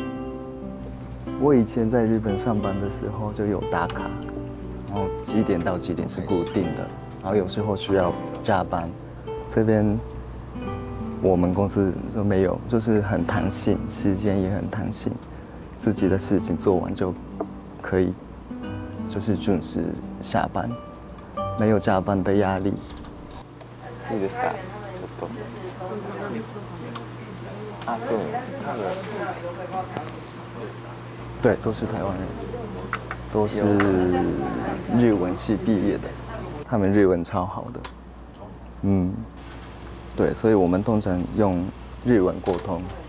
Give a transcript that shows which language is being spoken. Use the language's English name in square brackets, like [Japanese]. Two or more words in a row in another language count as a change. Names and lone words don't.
[Chinese] 我以前在日本上班的时候就有打卡，然后几点到几点是固定的，然后有时候需要加班。这边我们公司就没有，就是很弹性，时间也很弹性，自己的事情做完就可以，就是准时下班，没有加班的压力。 [Japanese] いいですか？ちょっと。 [Chinese] 啊，是，对，都是台湾人，都是日文系毕业的，他们日文超好的。嗯，对，所以我们通常用日文沟通。